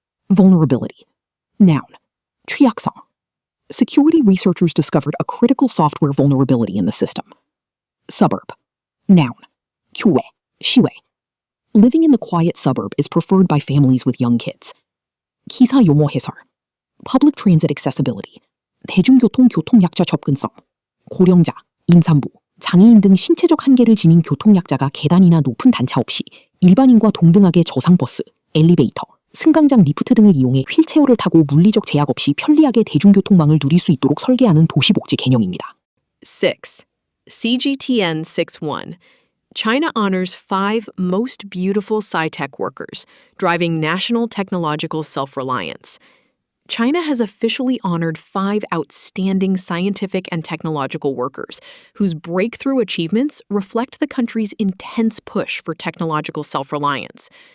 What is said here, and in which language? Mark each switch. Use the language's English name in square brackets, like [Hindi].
[English] Vulnerability. Noun. 취약성. Security researchers discovered a critical software vulnerability in the system. Suburb. Noun. [Korean] 교외, 시외. [English] Living in the quiet suburb is preferred by families with young kids. [Korean] 기사 용어 해설. [English] Public transit accessibility. [Korean] 대중교통 교통약자 접근성. 고령자, 임산부, 장애인 등 신체적 한계를 지닌 교통약자가 계단이나 높은 단차 없이 일반인과 동등하게 저상버스, 엘리베이터, 승강장 리프트 등을 이용해 휠체어를 타고 물리적 제약 없이 편리하게 대중교통망을 누릴 수 있도록 설계하는 도시복지 개념입니다. [English] 6. CGTN 61. China honors 5 most beautiful sci-tech workers, driving national technological self-reliance. China has officially honored 5 outstanding scientific and technological workers whose breakthrough achievements reflect the country's intense push for technological self-reliance.